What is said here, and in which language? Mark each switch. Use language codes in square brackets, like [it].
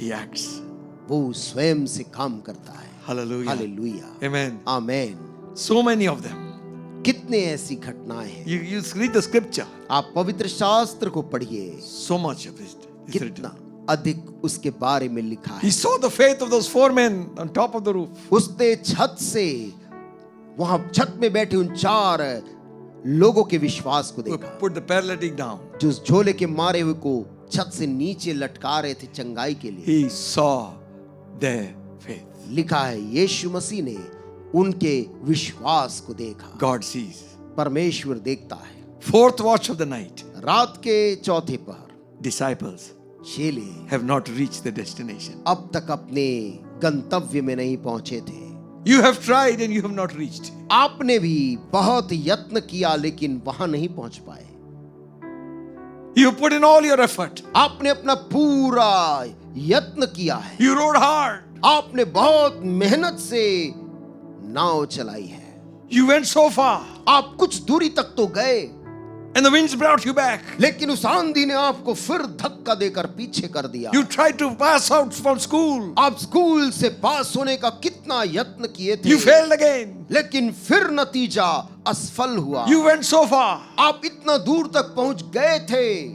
[en] he acts. [hi] वो स्वयं से काम करता है। [en] Hallelujah. [hi] Hallelujah. [en] Amen. [hi] Amen. [en] So many of them. [hi] कितने ऐसी घटनाएं हैं। [en] You read the scripture. [hi] आप पवित्र शास्त्र को पढ़िए, [en] So much of it is written. [hi] कितना अधिक उसके बारे में लिखा है। [en] He saw the faith of those 4 men on top of the roof. [hi] उसने छत से, वहां छत में बैठे उन 4 लोगों के विश्वास को [en] who [hi] देखा, [en] put the paralytic down. [hi] जो उस झोले के मारे हुए को छत से नीचे लटका रहे थे चंगाई के लिए। [en] He saw their faith. [hi] लिखा है यीशु मसीह ने उनके विश्वास को देखा। [en] God sees. [hi] परमेश्वर देखता है। [en] Fourth watch of the night. [hi] रात के चौथे पहर [en] Disciples [hi] चेले [en] have not reached the destination. [hi] अब तक अपने गंतव्य में नहीं पहुंचे थे। [en] You have tried and you have not reached. [hi] आपने भी बहुत यत्न किया लेकिन वहां नहीं पहुंच पाए। [en] You put in all your effort. [hi] आपने अपना पूरा यत्न किया है। [en] You rowed hard. [hi] आपने बहुत मेहनत से नाव चलाई है। [en] You went so far. [hi] आप कुछ दूरी तक तो गए, [en] And the winds brought you back. [hi] लेकिन उस आंधी ने आपको फिर धक्का देकर पीछे कर दिया। [en] You tried to pass out from school. [hi] आप स्कूल से पास होने का कितना यत्न किए थे, [en] You failed again. [hi] लेकिन फिर नतीजा असफल हुआ। [en] You went so far [hi] आप इतना दूर तक पहुंच गए थे